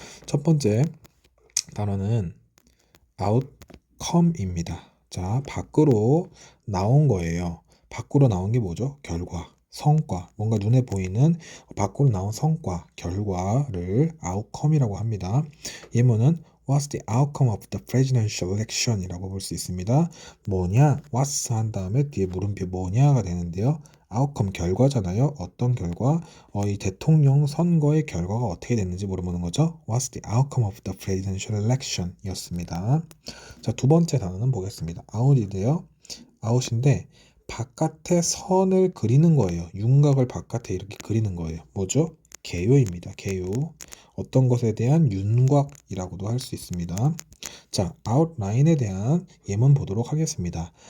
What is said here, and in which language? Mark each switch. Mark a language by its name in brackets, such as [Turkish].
[Korean] 첫 번째 단어는 outcome입니다. 자, 밖으로 나온 거예요. 밖으로 나온 게 뭐죠? 결과, 성과, 뭔가 눈에 보이는 밖으로 나온 성과, 결과를 outcome이라고 합니다. 예문은 [English] What's the outcome of the presidential election? [Korean] 이라고 볼 수 있습니다. 뭐냐? What's 한 다음에 뒤에 물음표 뭐냐가 되는데요. outcome 결과잖아요. 어떤 결과? 이 대통령 선거의 결과가 어떻게 됐는지 물어보는 거죠. [English] What's the outcome of the presidential election? [Korean] 이었습니다. 자, 두 번째 단어는 보겠습니다. out인데요. out인데 바깥에 선을 그리는 거예요. 윤곽을 바깥에 이렇게 그리는 거예요. 뭐죠? 개요입니다. 개요. 어떤 것에 대한 윤곽이라고도 할 수 있습니다. 자, outline에 대한 예문 보도록 하겠습니다.